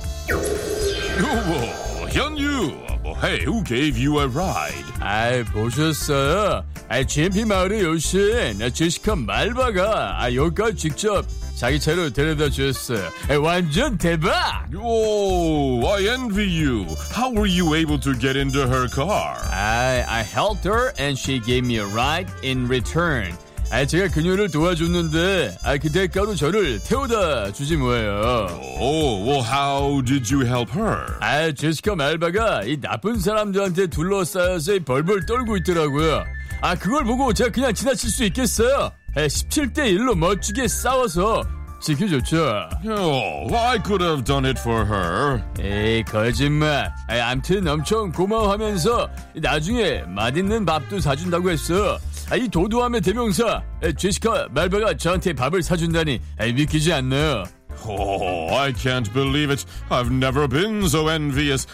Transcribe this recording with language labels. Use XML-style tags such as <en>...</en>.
<ko>요, 현유 뭐,</ko> <en>Hey, who gave you a ride?</en> <ko>아, 보셨어요? 아, GMP 마을의 여신, 아, 제시카 말바가, 아, 여기까지 직접 자기 차로 데려다 주셨어요. 아, 완전 대박!</ko> <en>Oh, I envy you. How were you able to get into her car? I helped her and she gave me a ride in return.</en> <ko>아, 제가 그녀를 도와줬는데, 아, 그 대가로 저를 태워다 주지 뭐예요.</ko> <en>Oh, well, how did you help her?</en> <ko>아, 제시카 말바가 이 나쁜 사람들한테 둘러싸여서 벌벌 떨고 있더라고요. 아, 그걸 보고 제가 그냥 지나칠 수 있겠어요? 에, 17-1로 멋지게 싸워서 지켜줬죠.</ko> <en>Oh, I could have done it for her.</en> <ko>에이, 거짓말. 에이, 암튼 엄청 고마워하면서 나중에 맛있는 밥도 사준다고 했어. 아, 이 도도함의 대명사, 에, 제시카 말바가 저한테 밥을 사준다니, 에이, 믿기지 않나요?</ko> <en>Oh, I can't believe it. I've never been so envious.</en>